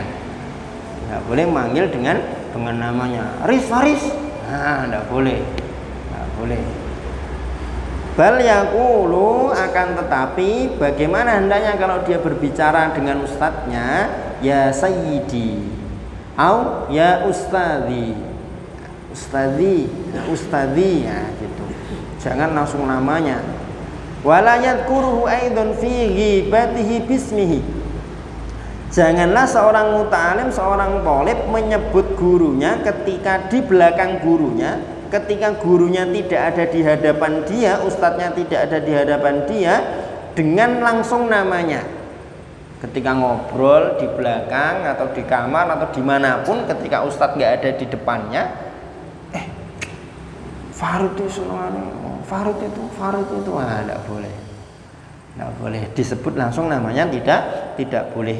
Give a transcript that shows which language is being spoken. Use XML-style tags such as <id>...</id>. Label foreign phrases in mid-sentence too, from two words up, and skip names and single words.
<id>Enggak boleh manggil dengan namanya. Faris. Nah, enggak boleh. Enggak boleh.</id> <ar>بل يقول,</ar> <id>akan tetapi bagaimana hendaknya kalau dia berbicara dengan ustadznya?</id> <ar>يا سيدي أو يا أستاذي.</ar> <id>Ustadzi ya gitu. Jangan langsung namanya.</id> <ar>ولا يذكره أيضا في غيبته باسمه.</ar> <id>Janganlah seorang muta'alim, seorang thalib menyebut gurunya ketika di belakang gurunya, ketika gurunya tidak ada di hadapan dia, ustadznya tidak ada di hadapan dia, dengan langsung namanya. Ketika ngobrol di belakang atau di kamar atau dimanapun, ketika ustadz nggak ada di depannya, Farid itu, tidak boleh disebut langsung namanya, tidak boleh.</id>